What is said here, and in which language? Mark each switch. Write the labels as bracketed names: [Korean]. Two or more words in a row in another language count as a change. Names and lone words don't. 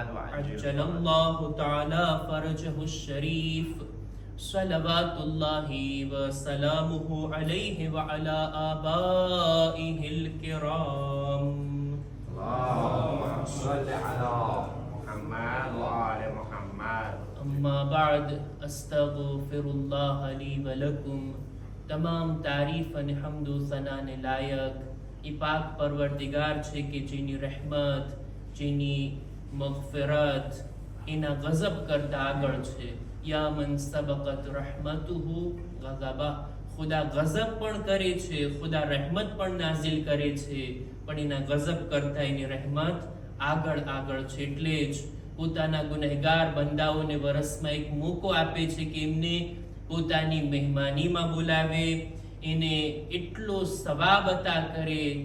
[Arabic] عجل الله تعالى فرجه الشريف صلوات الله وسلامه عليه وعلى آبائه الكرام اللهم صل على محمد وآل محمد أما بعد أستغفر الله لي ولكم [Gujarati] તમામ તારીફ અને હમદો સનાને લાયક એ પાક પરવરદિગાર છે કે જેની રહેમત જેની મગફિરત એના ગઝબ કરતા આગળ છે [Arabic] يا من سبقت رحمته غضبا [Gujarati] ખુદા ગઝબ પણ કરે છે ખુદા રહેમત પણ નાઝિલ કરે છે પણ એના ગઝબ કરતા એની રહેમત આગળ આગળ છે એટલે જ પોતાના ગુનેહગાર બંદાઓને વરસમાં એક મોકો આપે છે કે એમને પોતાની મહેમાનીમાં બોલાવે એને એટલો સવાબ અતા કરે